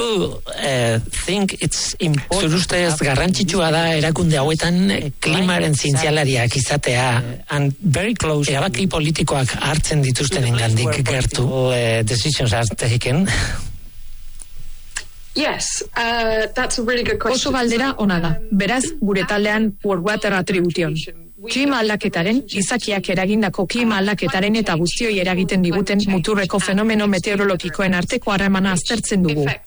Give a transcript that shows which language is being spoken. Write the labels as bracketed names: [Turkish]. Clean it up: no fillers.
[English] do you think it's important? [Basque] Zur ustez garrantzitsua da erakunde hauetan klimaren zientzialariak izatea, [English] and very close [Basque] erabaki politikoak hartzen dituztenen gandik gertu. [English] Decisions are taken. Yes, that's a really good question. [Basque] Oso galdera ona da. Beraz, gure taldean World Weather Attribution. Klima aldaketaren, izakiak eragindako klima aldaketaren eta guztioi eragiten diguten muturreko fenomeno meteorologikoen arteko harremana aztertzen dugu.